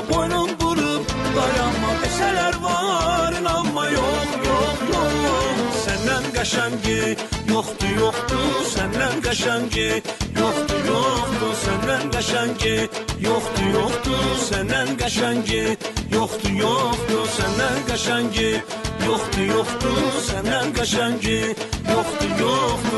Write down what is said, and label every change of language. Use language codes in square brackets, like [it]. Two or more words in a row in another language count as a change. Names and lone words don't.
[tr] Boynun vurup dayanma. Deseler var inanma, yok yok yok. [az] Senden qəşəngi yoxdur, yoxdur. Səndən qəşəngi yoxdur, yoxdur. Səndən qəşəngi yoxdur, yoxdur. Səndən qəşəngi yoxdur, yoxdur. Səndən qəşəngi yoxdur, yoxdur. Səndən qəşəngi yoxdur, yoxdur.